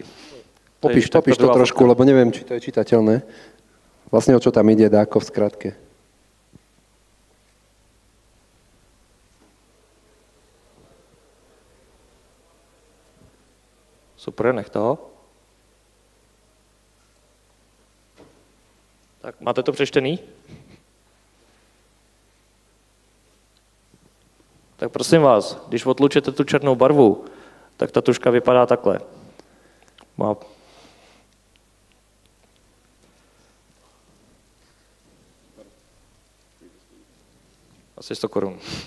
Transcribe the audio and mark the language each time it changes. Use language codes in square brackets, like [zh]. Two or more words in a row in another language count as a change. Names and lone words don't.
[sk] Popíš to trošku, lebo neviem, či to je čitateľné. Vlastne o čo tam ide, dáko v skratke. Super, nech toho. [cs] Tak, máte to přečtený? Tak prosím vás, když odlučíte tu černou barvu, tak ta tužka vypadá takhle. Má asi 100 korun.